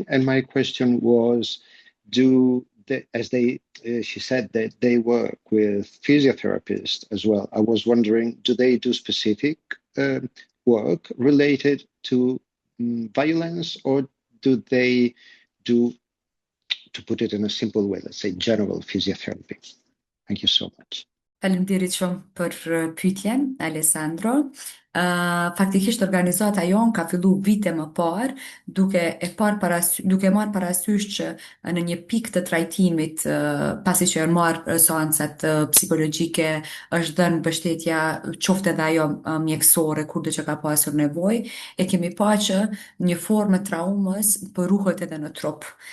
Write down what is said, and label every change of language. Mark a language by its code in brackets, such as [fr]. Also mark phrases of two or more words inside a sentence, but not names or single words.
[en] And my question was, she said that they work with physiotherapists as well. I was wondering, do they do specific work related to violence, or do they do, to put it in a simple way, let's say general physiotherapy? Thank you so much. [sq] Faleminderit shumë për pyetjen, Alessandro. Faktikisht organizata jonë ka fillu vite më parë duke marrë parasysh që në një pikë të trajtimit, pasi që janë marrë seancat psikologjike, është dhënë mbështetja qoftë edhe ajo mjekësore kurdo që ka pasur nevojë, e kemi pa që një formë e traumës po ruhet edhe në trup.